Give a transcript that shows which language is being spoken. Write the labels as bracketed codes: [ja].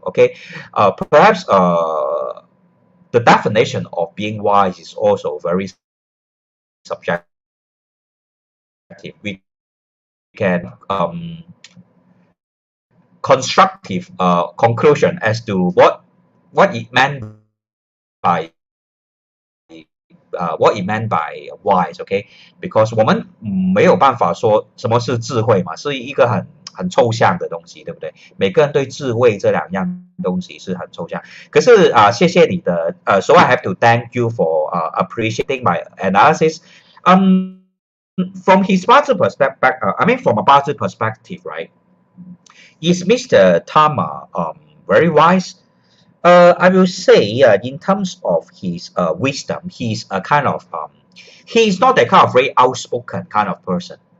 [en] Okay, perhaps the definition of being wise is also very subjective. We can constructive conclusion as to what it meant by what it meant by wise, okay? [zh] Because 我们没有办法说什么是智慧嘛，是一个很抽象的东西，对不对？每个人对智慧这两样东西是很抽象。可是谢谢你的 [en] so I have to thank you for appreciating my analysis. From his Bazi perspective, I mean from a Bazi perspective, right? Is Mr. Tharma very wise? I will say, in terms of his wisdom, he's a kind of he's not that kind of very outspoken kind of person.